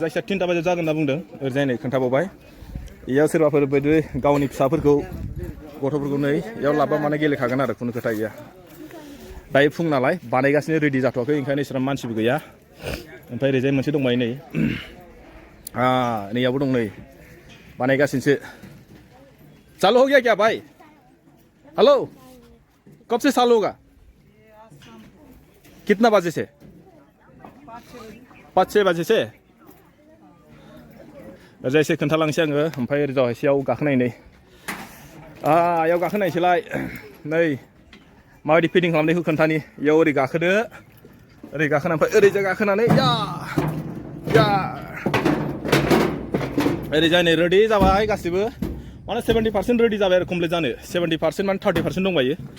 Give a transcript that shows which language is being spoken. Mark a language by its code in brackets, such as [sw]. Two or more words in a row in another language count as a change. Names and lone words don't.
[brx] जायखिया 3टा बाजियाव जागोन होनना बुंदों ओरैजाय नै खोन्थाबावबाय इयाव सोरबाफोर बायदि गावनि फिसाफोरखौ गथ'फोरखौ नै इयाव लाबा माने गेलेखागोन आरो खुनु खोथा गैया दायो फुं नालाय बानायगासिनो रेडि जाथ'वाखै ओंखायनो इसेबां मानसिबो गैया ओमफ्राय ओरैजाय मोनसे दंबाय नै नैयावबो दं नै बानायगासिनोसो [hi] चालू हो गया क्या भाई हेलो कब से चालू होगा कितना बजे से 5-6 बजे से [brx] ओरैजाय एसे खोन्थालांसै आङो ओमफ्राय ओरैजाय एसेयाव गाखोनाय नै इयाव गाखोनायसैलाय नै माबायदि फिटिं खालामनायखौ खोन्थानि इयाव ओरै गाखोदो ओरै गाखोना ओमफ्राय ओरैजाय गाखोनानै ओरैजाय नै रेडि जाबाय गासिबो माने 70% रेडि जाबाय आरो कमप्लिट जानो 70% माने 30% दंबायो